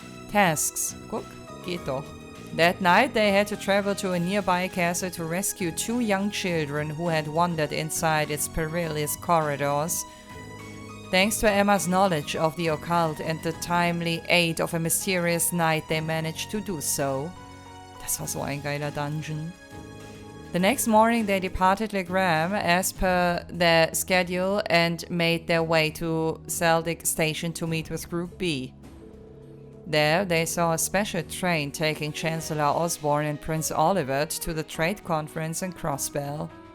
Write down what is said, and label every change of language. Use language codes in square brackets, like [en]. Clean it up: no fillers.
[de] Guck, geht doch. [en] That night, they had to travel to a nearby castle to rescue 2 young children who had wandered inside its perilous corridors. Thanks to Emma's knowledge of the occult and the timely aid of a mysterious knight, they managed to do so. [de] Das war so ein geiler Dungeon. [en] The next morning, they departed Legram as per their schedule and made their way to Seldic Station to meet with Group B. There, they saw a special train taking Chancellor Osborne and Prince Olivert to the trade conference in Crossbell.